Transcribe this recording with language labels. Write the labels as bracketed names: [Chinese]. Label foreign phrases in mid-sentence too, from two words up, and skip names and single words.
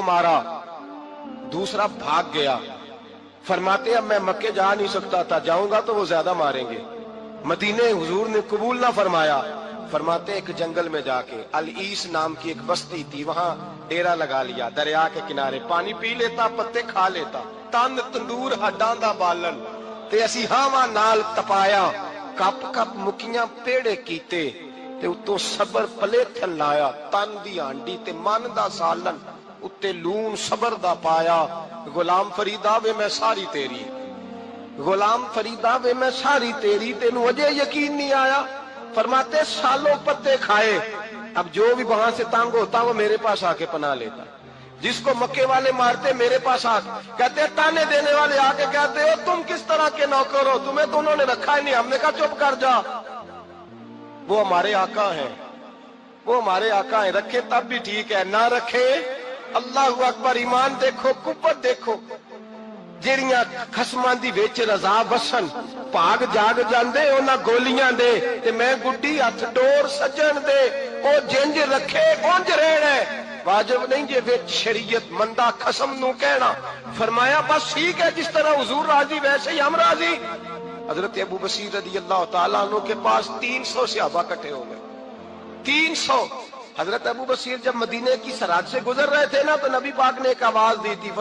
[Urdu] ایک کو مارا, دوسرا بھاگ گیا. فرماتے اب میں مکے جا نہیں سکتا تھا, جاؤں گا تو وہ زیادہ ماریں گے. مدینے حضور نے قبول نہ فرمایا. فرماتے ایک جنگل میں جا کے العیس نام کی ایک بستی تھی, وہاں ڈیرا لگا لیا, دریا کے کنارے پانی پی لیتا, پتے کھا لیتا. [Punjabi] تن تندور ہڈاں دا بالن تے اسی ہاواں نال تپایا, کپ کپ مکیاں پیڑے کیتے تے اتوں صبر پلیتھن لایا. تن دی ہانڈی تے من دا سالن اتے لون صبر دا پایا. غلام فریدا وے میں ساری تیری, غلام فریدا وے میں ساری تیری, تینوں اجے یقین نہیں آیا. [Urdu] فرماتے سالوں پتے کھائے, اب جو بھی وہاں سے تانگ ہوتا وہ میرے پاس آ کے پناہ لیتا. جس کو مکے والے مارتے میرے پاس آ کہتے, تانے دینے والے آ کے کہتے ہو تم کس طرح کے نوکر ہو, تمہیں تو انہوں نے رکھا ہی نہیں. ہم نے کہا چپ کر جا, وہ ہمارے آقا ہیں, وہ ہمارے آقا ہیں. رکھے تب بھی ٹھیک ہے, نہ رکھے [Arabic] اللہ اکبر. [Urdu] ایمان دیکھو, قوت دیکھو. [Punjabi] جیڑیاں خسماں دی وچ رضا وسن بھاگ جاگ جاندے انہاں گولیاں دے, تے میں گڈی ہتھ ڈور سجن دے. او جنج رکھے اونج رہنا, واجب نہیں جے وچ شریعت مندہ خسم نو کہنا. [Urdu] فرمایا بس ٹھیک ہے, جس طرح حضور راضی ویسے ہی ہم راضی. حضرت ابو بصیر [Arabic] رضی اللہ تعالیٰ عنہ [Urdu] کے پاس 300 صحابہ کٹھے ہو گئے, 300. حضرت ابو بصیر جب مدینے کی سرحد سے گزر رہے تھے نا, تو نبی پاک نے ایک آواز دی تھی.